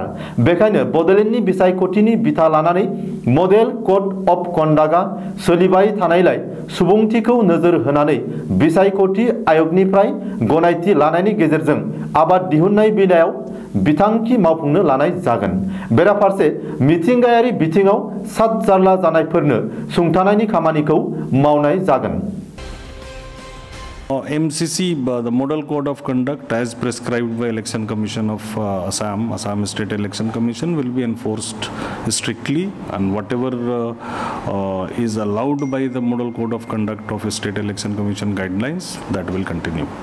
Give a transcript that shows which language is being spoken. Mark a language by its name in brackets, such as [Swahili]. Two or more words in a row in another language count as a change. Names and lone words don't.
[Bodo] बेखायनो बडलेण्डनि बिसायख'थिनि बिथा लानानै [English] Model Code of Conduct [Bodo] सोलिबाय थानायलाय सुबुंथिखौ नोजोर होनानै बिसायख'थि आय'गनिफ्राय गनायथि लानायनि गेजेरजों आबाद दिहुननाय बेलायाव बिथांखि मावफुंनो लानाय जागोन। बेराफारसे मिथिंगायारि बिथिङाव सातजारला जानायफोरनो सुंथानायनि खामानिखौ मावनाय जागोन। [English] MCC, the Model Code of Conduct as prescribed by Election Commission of Assam State Election Commission will be enforced strictly, and whatever is allowed by the Model Code of Conduct of State Election Commission guidelines, that will continue.